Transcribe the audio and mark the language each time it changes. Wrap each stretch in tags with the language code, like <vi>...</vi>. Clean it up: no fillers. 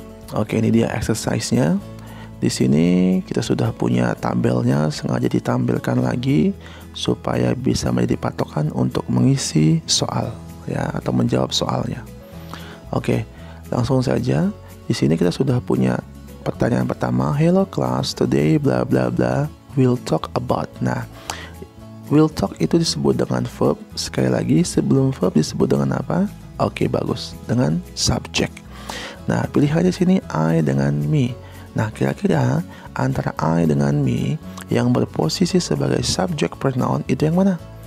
<id>Oke, ini dia exercise-nya. Di sini kita sudah punya tabelnya, sengaja ditampilkan lagi supaya bisa menjadi patokan untuk mengisi soal ya, atau menjawab soalnya. Oke, langsung saja. Di sini kita sudah punya pertanyaan pertama.</id> <en>Hello class, today bla bla bla we'll talk about.</en> <id>Nah, will talk itu disebut dengan verb. Sekali lagi, sebelum verb disebut dengan apa? Oke, bagus. Dengan subject. Nah, pilihannya sini I dengan me. Nah, kira-kira antara I dengan me yang berposisi sebagai subject pronoun itu yang mana?</id>